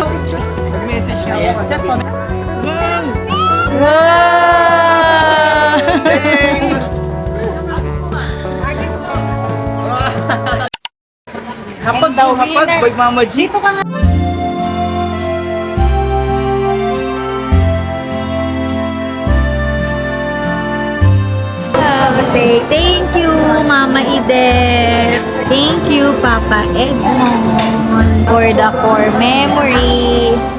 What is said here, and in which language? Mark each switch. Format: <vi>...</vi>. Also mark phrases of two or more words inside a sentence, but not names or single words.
<tl>Mag-message siya. Ayan. Set po. Wow! Hapag daw, hapag. Boy Mama G.</tl> <en>Say thank you, Mama Eden. Thank you, Papa Edmond, for the core memory.</en>